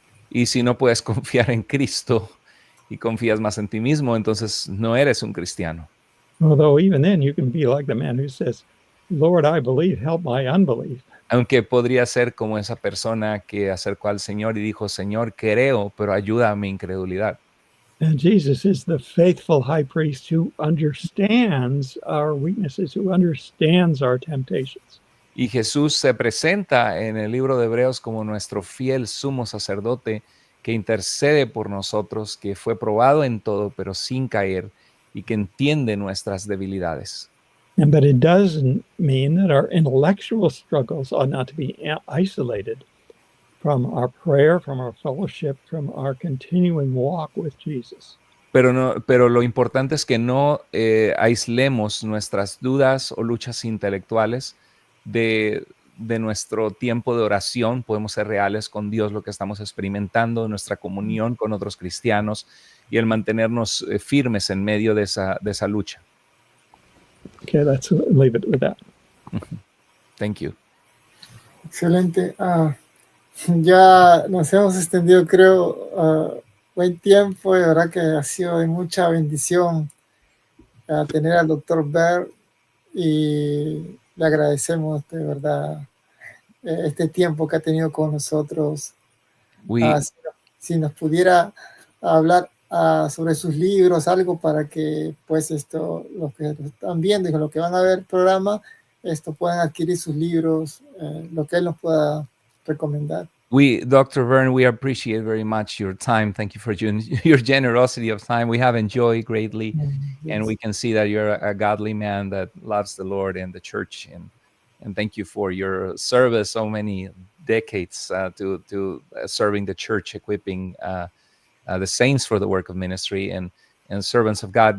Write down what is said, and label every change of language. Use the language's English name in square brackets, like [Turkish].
[Spanish] Y si no puedes confiar en Cristo y confías más en ti mismo, entonces no eres un cristiano. [English] Although even then you can be like the man who says, Lord, I believe, help my unbelief. [Spanish] Aunque podría ser como esa persona que acercó al Señor y dijo, Señor, creo, pero ayuda a mi incredulidad. [English] And Jesus is the faithful high priest who understands our weaknesses, who understands our temptations. [Spanish] Y Jesús se presenta en el libro de Hebreos como nuestro fiel sumo sacerdote que intercede por nosotros, que fue probado en todo, pero sin caer, y que entiende nuestras debilidades. [English] But it doesn't mean that our intellectual struggles ought not to be isolated from our prayer, from our fellowship, from our continuing walk with Jesus. [Spanish] Pero lo importante es que no aislemos nuestras dudas o luchas intelectuales de nuestro tiempo de oración. Podemos ser reales con Dios, lo que estamos experimentando, nuestra comunión con otros cristianos y el mantenernos firmes en medio de esa lucha. [English] Okay, let's leave it with that. Thank you. [Spanish] Excelente. Ya nos hemos extendido, creo, buen tiempo, y de verdad que ha sido de mucha bendición tener al doctor Baird, y le agradecemos de verdad este tiempo que ha tenido con nosotros. [English] We, [Spanish] Si nos pudiera hablar sobre sus libros, algo para que pues los que lo están viendo y los que van a ver el programa, puedan adquirir sus libros, lo que él nos pueda recomendar. [English] Dr. Vern, we appreciate very much your time. Thank you for your generosity of time. We have enjoyed greatly, Yes. and we can see that you're a godly man that loves the Lord and the church. And thank you for your service, so many decades to serving the church, equipping the saints for the work of ministry and servants of God.